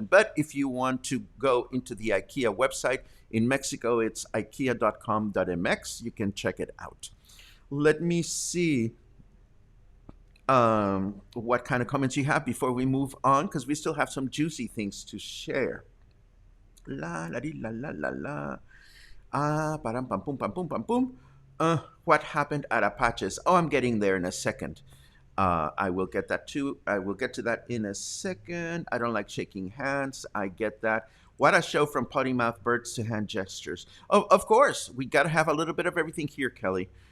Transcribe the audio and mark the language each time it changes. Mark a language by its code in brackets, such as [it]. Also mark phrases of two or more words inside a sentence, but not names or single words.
[en] But if you want to go into the IKEA website in Mexico, it's ikea.com.mx. You can check it out. Let me see what kind of comments you have before we move on, because we still have some juicy things to share. La la di la la la la. Param pam pum pam pum pam pum. What happened at Apaches? Oh, I'm getting there in a second. I will get that too. I will get to that in a second. I don't like shaking hands. I get that. What a show, from potty mouth birds to hand gestures. Oh, of course, we got to have a little bit of everything here, Kelly.